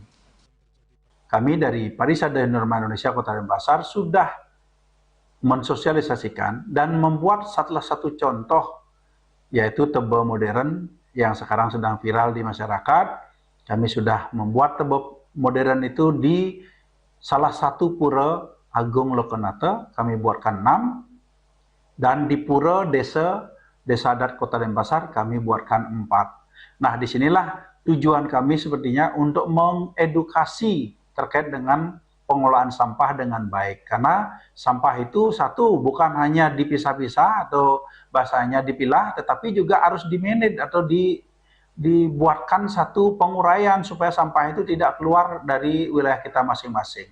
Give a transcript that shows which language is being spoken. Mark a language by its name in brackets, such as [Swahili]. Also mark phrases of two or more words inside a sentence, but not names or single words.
[Indonesian] Kami dari Parisada Norma Indonesia Kota Denpasar sudah mensosialisasikan dan membuat salah satu contoh, yaitu tebe modern yang sekarang sedang viral di masyarakat. Kami sudah membuat tebe modern itu di salah satu pura Agung Lokenate, kami buatkan 6, dan di pura desa adat Kota Denpasar kami buatkan 4. Nah, disinilah tujuan kami sepertinya untuk mengedukasi terkait dengan pengolahan sampah dengan baik. Karena sampah itu satu, bukan hanya dipisah-pisah atau bahasanya dipilah, tetapi juga harus di-manage atau dibuatkan satu penguraian supaya sampah itu tidak keluar dari wilayah kita masing-masing.